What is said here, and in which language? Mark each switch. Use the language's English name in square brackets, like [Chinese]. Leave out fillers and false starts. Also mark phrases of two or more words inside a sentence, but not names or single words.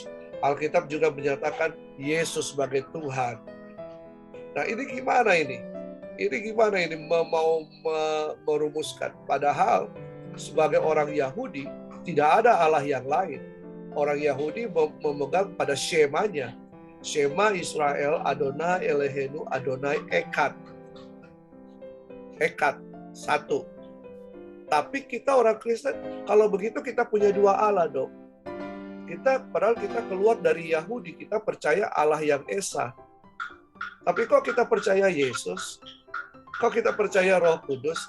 [Indonesian] Alkitab juga menyatakan Yesus sebagai Tuhan. Nah, ini gimana ini? Ini gimana ini mau merumuskan? Padahal sebagai orang Yahudi tidak ada Allah yang lain. Orang Yahudi memegang pada Shema-nya. [Hebrew] שמע ישראל, אדוני אלוהינו, אדוני אחד. [Indonesian] Echad, satu. Tapi kita orang Kristen, kalau begitu kita punya 2 Allah dong. Padahal kita keluar dari Yahudi, kita percaya Allah yang Esa. Tapi kok kita percaya Yesus? Kok kita percaya Roh Kudus?